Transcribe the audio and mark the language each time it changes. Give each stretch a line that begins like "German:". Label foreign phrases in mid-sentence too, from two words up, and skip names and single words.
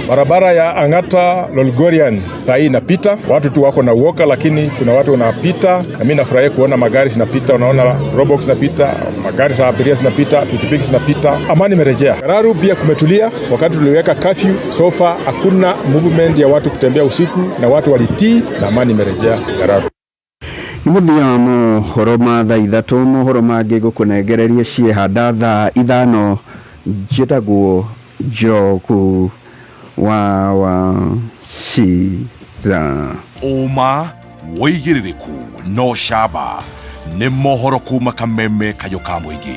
Swahili: Barabara ya Angata Lolgorian saa hii inapita, watu tu wako na uoga lakini kuna watu wanapita na mimi nafurahia kuona magari zinapita, unaona robox zinapita, magari za abiria zinapita, pikipiki zinapita. Amani imerejea. Kararu pia kumetulia wakati tuliweka curfew,
English: so far
Swahili: hakuna movement ya watu kutembea usiku na watu walitii na amani imerejea Kararu.
Kikuyu: Muthia mohoro ma thaa ithatu mohoro mangĩ gũkũnengereria ciehanda thaa ithano njĩtagwo Njogu wa Cira. Uma woigĩrĩrĩku no camba nĩ mohoro kuma Kameme Kayũ ka Mũingĩ.